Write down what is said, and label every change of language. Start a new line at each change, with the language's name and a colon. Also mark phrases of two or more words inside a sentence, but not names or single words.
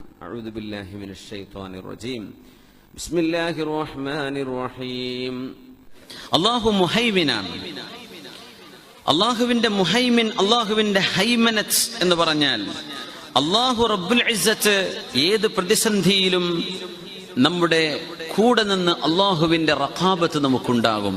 Arabic: أعوذ بالله من الشيطان الرجيم بسم الله الرحمن الرحيم
Malayalam: അല്ലാഹു മുഹൈമിനാണ്. അല്ലാഹുവിന്റെ മുഹൈമിൻ, അല്ലാഹുവിന്റെ ഹൈമനത്ത് എന്ന് പറഞ്ഞാൽ അല്ലാഹു
Arabic: رب العزة
Malayalam: ഏത് പ്രതിസന്ധിയിലും നമ്മുടെ കൂടെ നിന്ന് അല്ലാഹുവിന്റെ റഖാബത്ത് നമുക്കുണ്ടാകും.